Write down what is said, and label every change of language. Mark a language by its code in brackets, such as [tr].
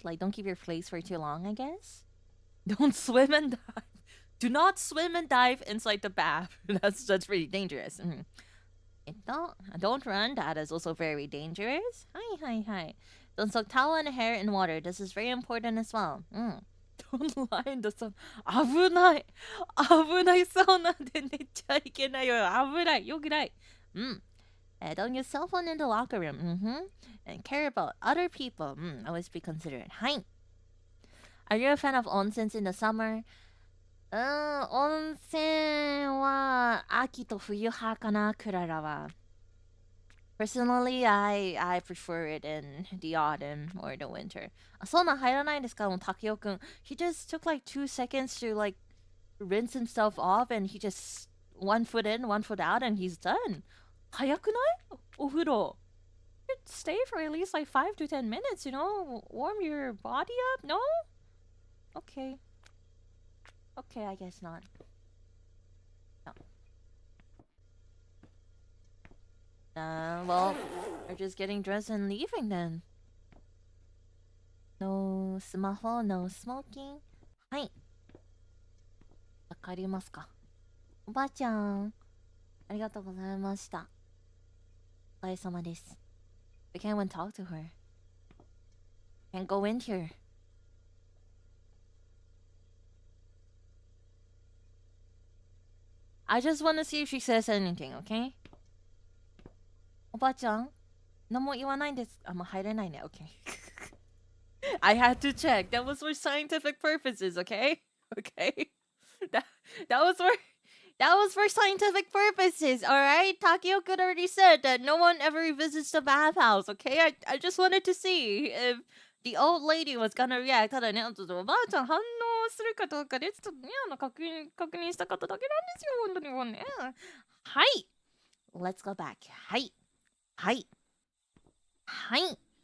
[en] Like, don't keep your place for too long, I guess. Don't swim and dive. Do not swim and dive inside the bath. That's pretty dangerous. Don't run. That is also very dangerous. Hi. Don't soak towel and hair in water. This is very important as well. Don't lie in the sun. [ja] 危ない。危ないサウナで寝ちゃいけないよ。危ない。よくない。 [en] Don't use cell phone in the locker room. And care about other people. Always be considerate. [ja] はい。 [en] Are you a fan of onsens in the summer? [ja] 温泉は秋と冬派かな、クララは。 [en] Personally, I prefer it in the autumn or the winter. [ja] あ、そんな入らないですか、もうタケオくん。 [en] He just took like 2 seconds to like rinse himself off and he just one foot in, one foot out and he's done. [ja] 早くない？お風呂。 [en] You could stay for at least like 5 to 10 minutes, you know? Warm your body up? No? Okay. Okay, I guess not. No. Well, we're just getting dressed and leaving then. No スマホ, no smoking. [ja] はい。わかりますか? おばあちゃん、ありがとうございました。お疲れ様です。 [en] We can't even talk to her. Can't go in here. I just want to see if she says anything, okay? [ja] おばあちゃん、何も言わないんです。あ、もう入れないね。 [en] Okay. I had to check. That was for scientific purposes, okay? Okay. That was for scientific purposes, alright? Takeo could already said that no one ever visits the bathhouse, okay? I just wanted to see if the old lady was gonna react. [ja] ただね、ちょっとおばあちゃん反応するかどうかで、ちょっとね、確認したかっただけなんですよ、本当にもうね。はい。 [en] Let's go back. [ja] はい。はい。はい。